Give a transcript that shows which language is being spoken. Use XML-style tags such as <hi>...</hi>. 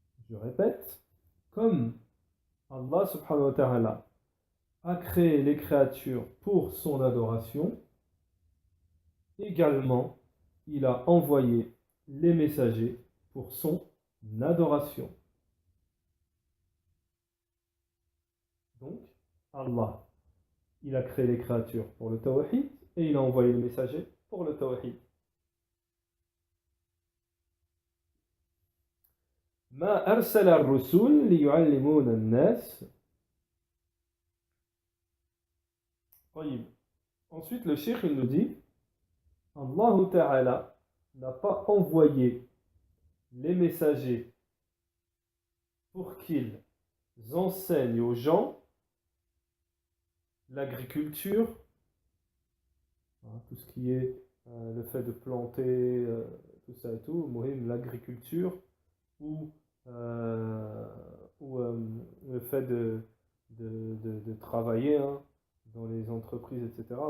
<fr>Je répète, comme Allah subhanahu wa ta'ala a créé les créatures pour son adoration, également il a envoyé les messagers pour son adoration. Donc, Allah, il a créé les créatures pour le tawhid et il a envoyé les messagers pour le tawhid.</fr> <ar>ما أرسل الرسل ليعلمون الناس. طيب.</ar> <fr>Ensuite, le cheikh il nous dit Allah Ta'ala n'a pas envoyé les messagers pour qu'ils enseignent aux gens l'agriculture, tout ce qui est le fait de planter, tout ça et tout, l'agriculture, ou, euh, ou le fait de travailler dans les entreprises, etc.</fr>